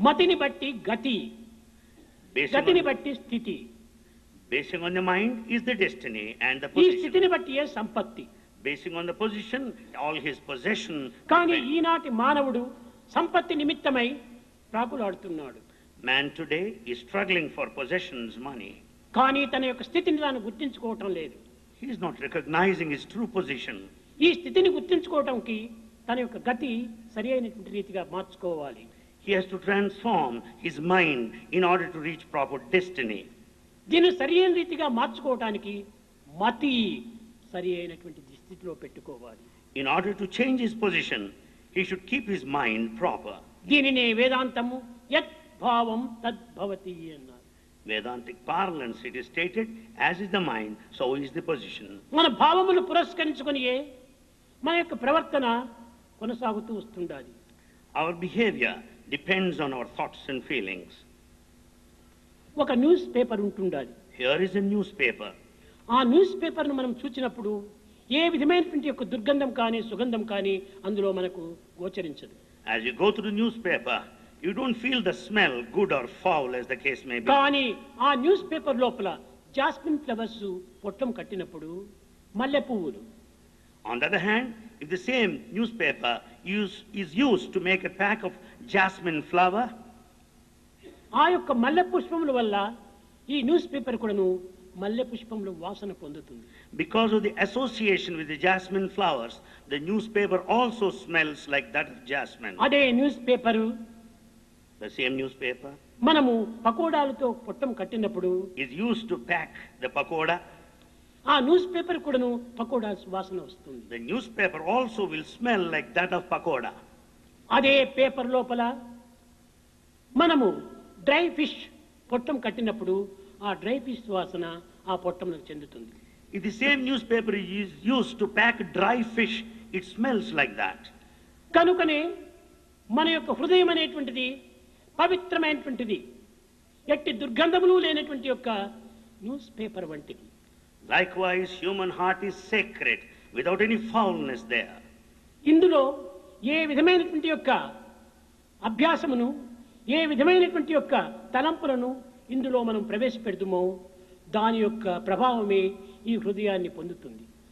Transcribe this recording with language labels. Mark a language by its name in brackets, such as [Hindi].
[Telugu] మతిని బట్టి గతి, గతిని బట్టి స్థితి, [English] Basing on the mind is the destiny and the [Telugu] ఈ [English] position. [Telugu] స్థితిని బట్టియే సంపత్తి. [English] Basing on the position, all his possession. [Telugu] కానీ ఈనాటి మానవుడు సంపత్తి నిమిత్తమై ప్రాకులాడుతున్నాడు. [English] Man today is struggling for possessions, money. [Telugu] కానీ తన యొక్క స్థితిని తాను గుర్తించుకోవటం లేదు. [English] He is not recognizing his true position. [Telugu] ఈ స్థితిని గుర్తించుకోవటానికి తన యొక్క గతి సరి అయినటువంటి రీతిగా మార్చుకోవాలి. [English] He has to transform his mind in order to reach proper destiny. [Telugu] దీన్ని సరి అయిన రీతిగా మార్చుకోవటానికి మతి సరి అయినటువంటి స్థితిలో పెట్టుకోవాలి. [English] In order to change his position, he should keep his mind proper. [Telugu] దీనినే వేదాంతము యత్ భావం తద్భవతి అన్నారు. [English] Vedantic parlance, it is stated, as is the mind, so is the position. [Telugu] మన భావములు పురస్కరించుకొనియే మన యొక్క ప్రవర్తన కొనసాగుతూ వస్తుండాలి. [English] Our behavior depends on our thoughts and feelings. [Telugu] ఒక న్యూస్ పేపర్ ఉంటుండాలి. [English] Here is a newspaper. [Telugu] ఆ న్యూస్ పేపర్ను మనం చూచినప్పుడు ఏ విధమైనటువంటి యొక్క దుర్గంధం కానీ సుగంధం కానీ అందులో మనకు గోచరించదు. [English] As you go through the newspaper, you don't feel the smell, good or foul as the case may be. [Telugu] కానీ ఆ న్యూస్ పేపర్ లోపల జాస్మిన్ ఫ్లవర్స్ పొట్టం కట్టినప్పుడు మల్లె పువ్వులు. [English] On the other hand, if the same newspaper is used to make a pack of jasmine flower, [Telugu] ఆ యొక్క మల్లె పుష్పముల వల్ల ఈ న్యూస్ పేపర్ కూడాను మల్లె పుష్పముల వాసన పొందుతుంది. [English] because of the association with the jasmine flowers, the newspaper also smells like that of jasmine. [Telugu] అదే news paper [English] The same newspaper [Telugu] మనము పకోడాలతో పొట్టం కట్టినప్పుడు [English] is used to pack the pakoda. [Telugu] ఆ న్యూస్ పేపర్ కూడాను పకోడా వాసన వస్తుంది. [English] The newspaper also will smell like that of pakoda. [Telugu] అదే paper లోపల మనము డ్రై ఫిష్ పొట్టం కట్టినప్పుడు ఆ డ్రై ఫిష్ వాసన ఆ పొట్టంలోకి చెందుతుంది. [English] If the same newspaper is used to pack dry fish, it smells like that. [Telugu] కనుకనే మన యొక్క హృదయం అనేటువంటిది పవిత్రమైనటువంటిది, ఎట్టి దుర్గంధములు లేనటువంటి యొక్క న్యూస్ పేపర్ వంటిది. [English] Likewise, human heart is sacred without any foulness there. [Telugu] ఇందులో ఏ విధమైనటువంటి యొక్క అభ్యాసమును, ఏ విధమైనటువంటి యొక్క తలంపులను ఇందులో మనం ప్రవేశపెడుతుమో దాని యొక్క ప్రభావమే ఈ హృదయాన్ని పొందుతుంది.